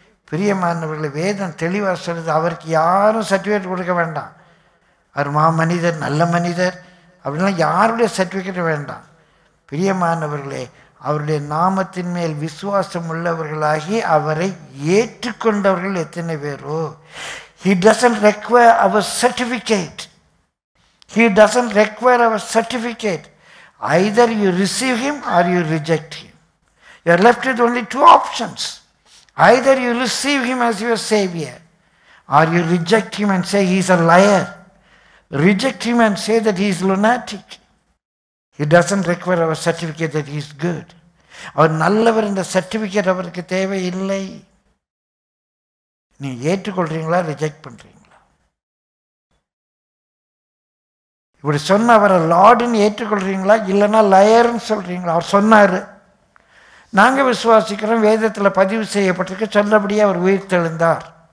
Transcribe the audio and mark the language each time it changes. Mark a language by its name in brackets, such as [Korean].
[Tamil] பிரியமானவர்களை, வேதம் தெளிவாக சொல்லுது, அவருக்கு யாரும் சர்டிஃபிகேட் கொடுக்க வேண்டாம். அவர் மாமனிதர், நல்ல மனிதர் அப்படின்லாம் யாருடைய சர்டிஃபிகேட் வேண்டாம். பிரியமானவர்களே, அவருடைய நாமத்தின் மேல் விசுவாசம் உள்ளவர்களாகி அவரை ஏற்றுக்கொண்டவர்கள் எத்தனை பேரோ. [English] He doesn't require our certificate. He doesn't require our certificate. Either you receive him or you reject him. You are left with only two options. Either you receive him as your savior or you reject him and say he is a liar. Reject him and say that he is lunatic. He doesn't require our certificate that he is good. [Tamil] அவர் நல்லவர் என்ற certificate அவருக்கு தேவையில்லை. நீ ஏற்றுக்கொள்றீங்களா, reject பண்றீங்களா? இப்படி சொன்ன அவரை லார்டுன்னு ஏற்றுக்கொள்றீங்களா, இல்லைன்னா லயர்ன்னு சொல்றீங்களா? அவர் சொன்னார், நாங்கள் விசுவாசிக்கிறோம், வேதத்தில் பதிவு செய்யப்பட்டிருக்க, சொன்னபடியே அவர் உயிர்த்தெழுந்தார்.